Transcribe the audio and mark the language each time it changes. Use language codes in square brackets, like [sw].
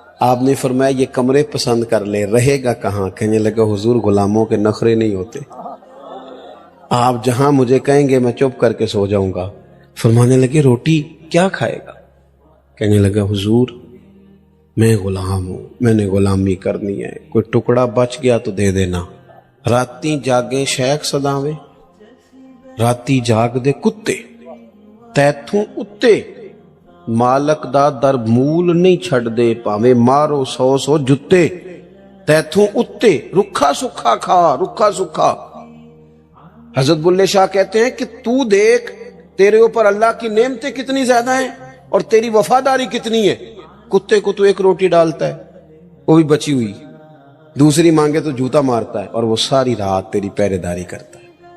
[ur] آپ نے فرمایا یہ کمرے پسند کر لے، رہے گا کہاں؟ کہنے لگا حضور غلاموں کے نخرے نہیں ہوتے، آپ جہاں مجھے کہیں گے میں چپ کر کے سو جاؤں گا. فرمانے لگے روٹی کیا کھائے گا؟ کہنے لگا حضور میں غلام ہوں، میں نے غلامی کرنی ہے، کوئی ٹکڑا بچ گیا تو دے دینا. [pa] راتی جاگیں شیخ صداویں، راتی جاگ دے کتے تیتھوں اتے، مالک دا در مول نہیں چھڑ دے، پاویں مارو 100 جتے. تیتھوں اتے رکھا سکھا کھا، رکھا سکھا. [ur] حضرت بلے شاہ کہتے ہیں کہ تو دیکھ تیرے اوپر اللہ کی نعمتیں کتنی زیادہ ہیں اور تیری وفاداری کتنی ہے. کتے کو تو ایک روٹی ڈالتا ہے وہ بھی بچی ہوئی، दूसरी मांगे तो जूता मारता है, और वो सारी रात तेरी पहरेदारी करता है।